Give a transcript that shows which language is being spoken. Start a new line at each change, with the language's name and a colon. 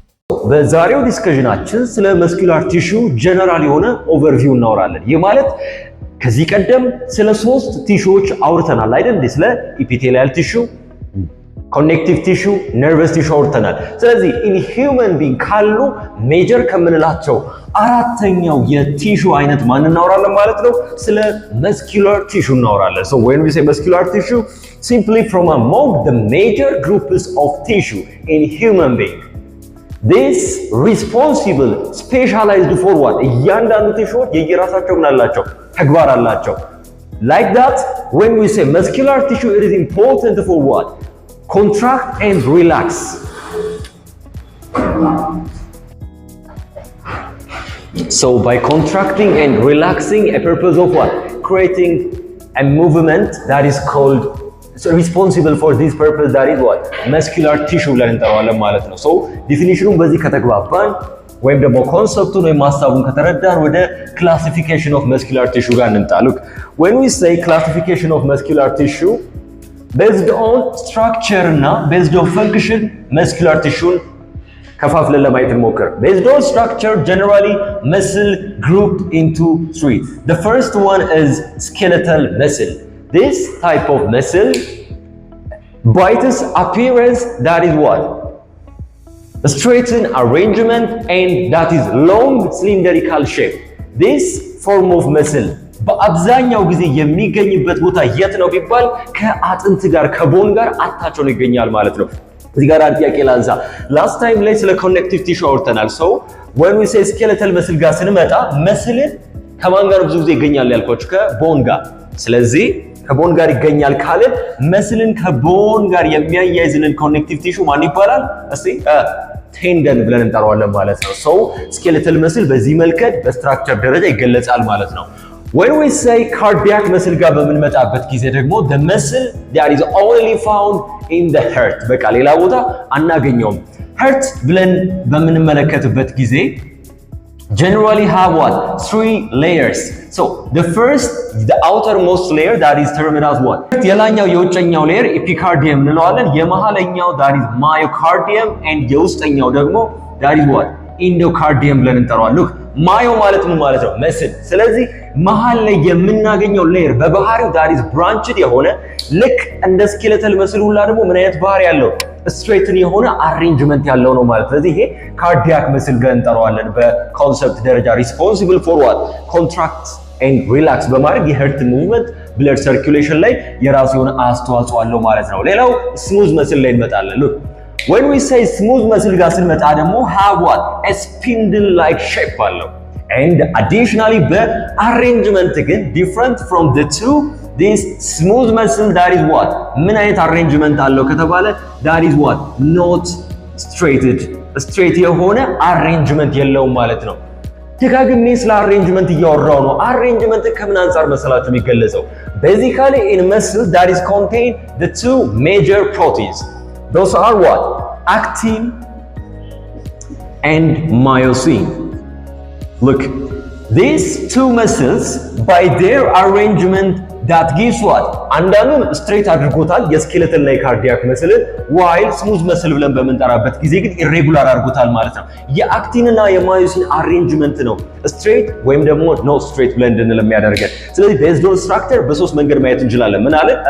Amharic: በዛሬው ዲስከሽናችን ስለ መስኩላር ቲሹ ጀነራል የሆነ ኦቨርቪው እናወራለን። ይህ ማለት ከዚህ ቀደም ስለ 3 ቲሹዎች አውርተናል አይደል? ስለ ኢፒቴሊያል ቲሹ፣ ኮኔክቲቭ ቲሹ፣ ነርቨስ ቲሹ አውርተናል። ስለዚህ ኢን ሂውመን ቢንግ ካሉ ሜጀር ከምንላቸው አራተኛው የቲሹ አይነት ማን እናወራለን ማለት ነው? ስለ መስኩላር ቲሹ እናወራለን።
English: So when we say muscular tissue, simply from among the major groups of tissue in human being, this responsible specialized for what?
Amharic: እያንዳንዱ ቲሹዎች የየራሳቸው ምን አላቸው? ተግባር አላቸው።
English: Like that, when we say muscular tissue, it is important for what? Contract and relax. So by contracting and relaxing, a purpose of what? Creating a movement that is called responsible for this purpose, that is what? Muscular tissue
Amharic: ብለን እንጠራዋለን ማለት ነው።
English: So
Amharic: ዲፊኒሽኑን በዚህ ከተግባባን ወይም ደግሞ ኮንሰፕቱን ወይም ሐሳቡን ከተረዳን ወደ classification of muscular tissue ጋር እንምጣ።
English: Look, when we say classification of muscular tissue, based on structure እና based on function, muscular tissue
Amharic: ከፋፍለን ለማየት እንሞክር።
English: Based on structure, generally muscle grouped into 3. The first one is skeletal muscle. This type of muscle, by its appearance, that is what? A straightened arrangement, and that is long cylindrical shape.
Amharic: This form of muscle በአብዛኛው ጊዜ የሚገኝበት ቦታ የት ነው ቢባል ከአጥንት ጋር ከቦን ጋር አታች ሆኖ ይገኛል ማለት ነው። እዚህ ጋር አንድ ጥያቄ ላንሳ። ላስት ታይም ላይ ስለ ኮኔክቲቭ ቲሹ አውርተናል።
English: So when we say skeletal muscle
Amharic: ጋር ስንመጣ መስልን ከማን ጋር ብዙ ጊዜ ይገኛል ያልኳችሁ? ከቦን ጋር። ስለዚህ ከቦን ጋር ይገኛል ካልን መስልን ከቦን ጋር የሚያያይዝልን ኮኔክቲቭ ቲሹ ማን ይባላል? እስቲ ቴንደን ብለን እንጠራዋለን ማለት ነው። So skeletal muscle በዚህ መልከት በስትራክቸር ደረጃ ይገለጻል ማለት ነው።
English: When we say cardiac muscle
Amharic: ጋር በምንመጣበት ጊዜ ደግሞ
English: the muscle that is only found in the heart፣
Amharic: በቃ ሌላ ቦታ አናገኘውም። heart ብለን በምንመለከትበት ጊዜ
English: generally have what? 3 layers. So the first, the outermost layer, that is termed as what?
Amharic: የላኛው የውጨኛው ሌየር
English: epicardium እንለዋለን። የመሃለኛው that is myocardium, and
Amharic: የውስጠኛው ደግሞ
English: that is what?
Amharic: endocardium ብለን እንጠራዋለን። Look, ማዮ ማለት ምን ማለት ነው? መስል። ስለዚህ መሃል ላይ የምናገኘው ሌየር በባህሪው that is branched የሆነ ልክ እንደ ስኬለተል መስል ሁላ ደግሞ ምን አይነት ባህሪ ያለው? ስትሬትን የሆነ አሬንጅመንት ያለው ነው ማለት። ስለዚህ ይሄ ካርዲያክ መስል ብለን እንጠራዋለን በኮንሰፕት ደረጃ። ሪስፖንሲብል ፎር ዋት? ኮንትራክት ኤንድ ሪላክስ በማድረግ የሄርት ሙቭመንት ብለድ ሰርኩሌሽን ላይ የራሱ የሆነ አስተዋጽኦ አለው ማለት ነው። ሌላው ስሙዝ መስል ላይ እንመጣለን። ሉክ
English: when we say smooth muscle
Amharic: ጋር ስንመጣ ደግሞ
English: have what? a spindle like shape
Amharic: አለው።
English: and additionally
Amharic: በአሬንጅመንት ግን
English: different from the two, this smooth muscle that is what?
Amharic: ምን አይነት አሬንጅመንት አለው ከተባለ
English: that is what? not straighted,
Amharic: straight የሆነ አሬንጅመንት የለውም ማለት ነው። ደጋግሜ ስለ አሬንጅመንት እያወራው ነው። አሬንጅመንት ከምን አንፃር መሰላችሁ የሚገለጸው?
English: basically in muscle that is contain the 2 major proteins. Those are what? Actin and myosin. Look, these 2 muscles, by their arrangement, that gives what?
Amharic: አንዳንዱን ስትሬት አድርጎታል የስኬለተል ላይ ካርዲያክ መስል፣
English: while smooth muscle
Amharic: ብለን በመንጠራበት ጊዜ ግን ኢሬጉላር አድርጎታል ማለት ነው። የአክቲንና የማዮሲን አሬንጅመንት ነው ስትሬት ወይም ደግሞ ኖ ስትሬት ብለን እንድንል የሚያደርገን። ስለዚህ
English: based on structure
Amharic: በ3 መንገድ ማየት እንችላለን። ምን አለ?